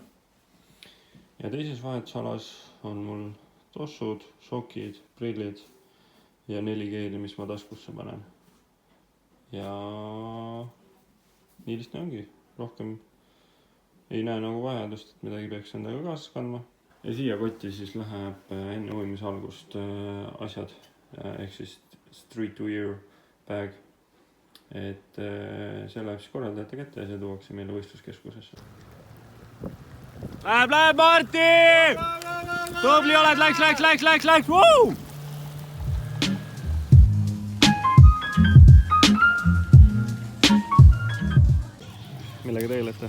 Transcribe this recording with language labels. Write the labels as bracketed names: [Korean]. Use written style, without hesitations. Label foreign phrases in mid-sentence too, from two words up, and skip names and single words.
[Estonian] Ja teises vahetusalas on mul tossud, sokid, prillid ja 4 keeli, mis ma taskusse panen. Ja nii lihtne ongi, rohkem ei näe nagu vajadust, et midagi peaks endaga kaasas kandma. Ja siia kotti siis läheb enne ujumise algust asjad, ehk siis [English] street wear bag. [Estonian] Et see läheb siis korraldajate kätte ja see tuuakse meile võistluskeskusesse. Läheb, Marti! Tubli oled, läks! Woo! Millega tegelete?